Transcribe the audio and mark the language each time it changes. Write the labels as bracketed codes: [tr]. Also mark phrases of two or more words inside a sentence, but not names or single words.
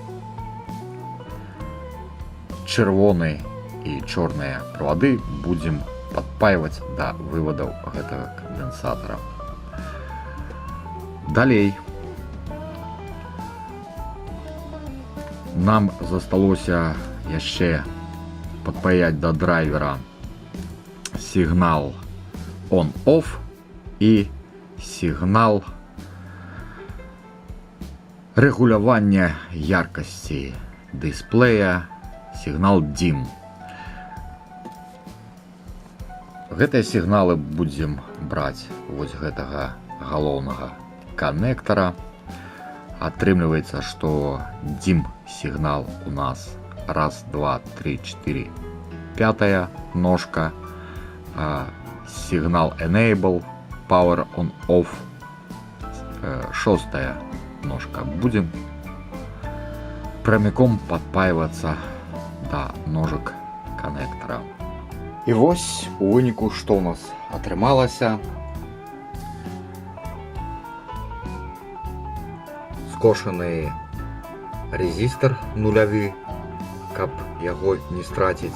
[be] Чырвоны і чорныя правады будзем падпайваць да вывадаў гэтага кандэнсатара. Далей нам засталося яшчэ падпаяць да драйвера сігнал on-off і сігнал рэгулявання яркасці дысплея, сігнал DIMM. Гэтыя сігналы будзем браць вось гэтага галоўнага канектара. Атрымліваецца, што DIMM сігнал у нас 1, 2, 3, 4, 5 ножка, а сігнал Enable, [en] Power on Off [be] 6 ножка. [ru] Будем прямиком [be] падпайвацца да ножак канектара. І вось у выніку што ў нас атрымалася. Скошаны резістор нулявы, каб яго не страціць.